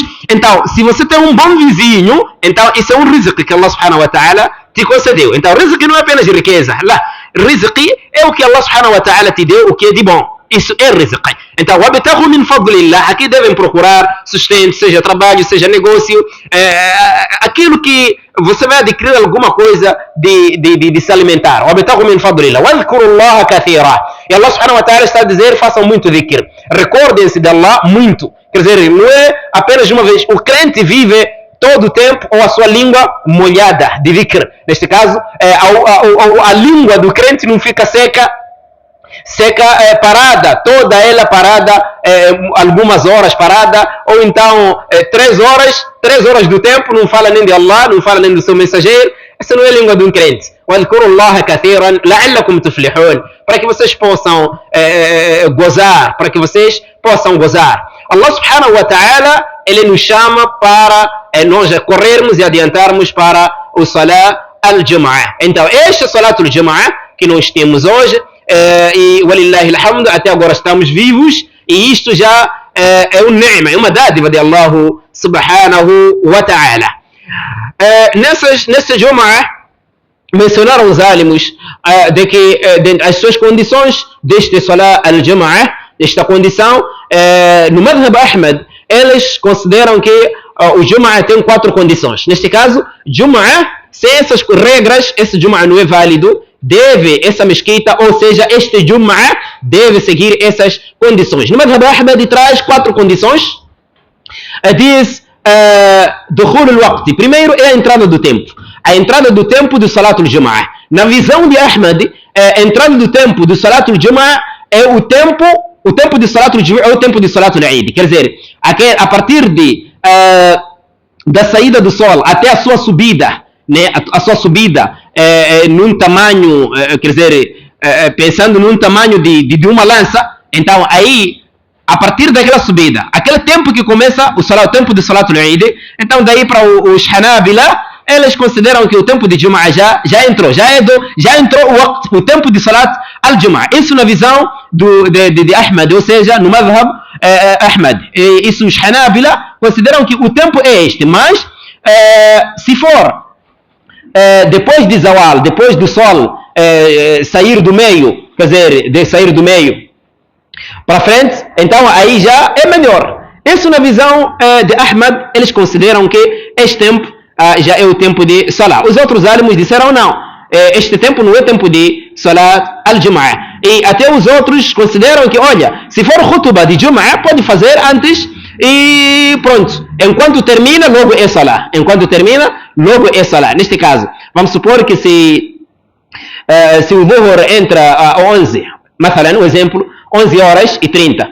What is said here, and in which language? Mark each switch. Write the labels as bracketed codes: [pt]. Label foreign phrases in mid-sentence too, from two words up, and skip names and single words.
[pt] Então, se você tem um bom vizinho, então isso é um rizq que [ar] الله سبحانه وتعالى [pt] te concedeu. Então, rizq não é apenas riqueza, lá. Rizq é o que [ar] الله سبحانه وتعالى [pt] te deu, o que é de bom. Isso é rizq. Então, [ar] وابتغوا من فضل الله, [pt] aqui devem procurar sustento, seja trabalho, seja negócio, aquilo que você vai adquirir alguma coisa de se alimentar. [ar] وابتغوا من فضل الله واذكروا الله كثيرا. [pt] E [ar] الله سبحانه وتعالى [pt] está a dizer, façam muito dhikr. Recordem-se de Allah muito. Quer dizer, não é apenas uma vez. O crente vive todo o tempo ou a sua língua molhada de dhikr. Neste caso, a língua do crente não fica seca, parada, toda ela parada, algumas horas parada, ou então 3 horas do tempo não fala nem de Allah, não fala nem do seu mensageiro. Essa não é a língua de um crente. [ar] واذكروا الله كثيرا لعلكم تفلحون, [pt] para que vocês possam gozar, para que vocês possam gozar. [ar] الله سبحانه وتعالى, [pt] ele nos chama para nós corrermos e adiantarmos para o [ar] صلاة الجمعة. [pt] Então, este [ar] صلاة الجمعة [pt] que nós temos hoje, e [ar] ولله الحمد, [pt] até agora estamos vivos, e isto já é um ni'ma, é uma dádiva de [ar] الله سبحانه وتعالى. [pt] Nessa Jum'ah, mencionaram os álamos de que as suas condições deste [ar] صلاة الجمعة, [pt] desta condição, no [ar] مذهب أحمد, [pt] eles consideram que o Jum'ah tem 4 condições. Neste caso, Jum'ah, sem essas regras, esse Jum'ah não é válido, essa mesquita, ou seja, este Jum'ah deve seguir essas condições. No [ar] مذهب أحمد [pt] traz 4 condições. Diz, [ar] دخول الوقت, [pt] primeiro é a entrada do tempo. A entrada do tempo do [ar] صلاة الجمعة. [pt] Na visão de Ahmad, a entrada do tempo do [ar] صلاة الجمعة [pt] é o tempo de [ar] صلاة الجمعة [pt] é o tempo de [ar] صلاة العيد. [pt] Quer dizer, a partir da saída do sol até a sua subida, né, a sua subida num tamanho, quer dizer, pensando num tamanho de uma lança, então aí, a partir daquela subida, aquele tempo que começa o tempo de [ar] صلاة العيد, [pt] então daí para os Hanabila, eles consideram que o tempo de Jum'ah já entrou o tempo de [ar] صلاة الجمعة. [pt] Isso na visão de Ahmad, ou seja, no [ar] مذهب أحمد. [pt] Isso os Hanabila consideram que o tempo é este, mas se for depois de Zawal, depois do sol sair do meio, quer dizer, de sair do meio para frente, então aí já é melhor. Isso na visão de Ahmad, eles consideram que este tempo já é o tempo de Salah. Os outros álamos disseram não, este tempo não é tempo de [ar] صلاة الجمعة. [pt] E até os outros consideram que, olha, se for khutbah de Jum'ah, pode fazer antes e pronto. Enquanto termina, logo é Salah. Enquanto termina, logo é Salah. Neste caso, vamos supor que se o Dhuhr entra a 11, مثلا, um exemplo, 11 horas e 30.